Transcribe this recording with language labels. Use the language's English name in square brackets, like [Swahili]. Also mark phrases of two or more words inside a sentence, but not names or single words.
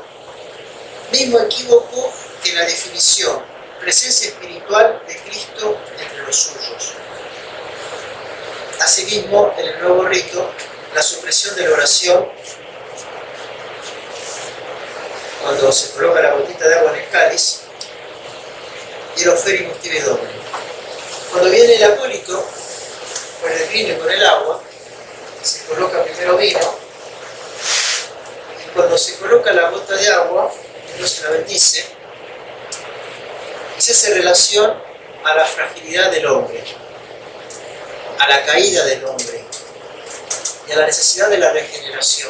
[Spanish] Mismo equívoco que la definición, presencia espiritual de Cristo entre los suyos. Asimismo, en el nuevo rito, la supresión de la oración, cuando se coloca la gotita de agua en el cáliz, y el [Latin] oferimus tibi Domini. [Spanish] Cuando viene el acólito, con el vino y con el agua, se coloca primero vino, y cuando se coloca la gota de agua, Dios se la bendice, y se hace relación a la fragilidad del hombre, a la caída del hombre y a la necesidad de la regeneración.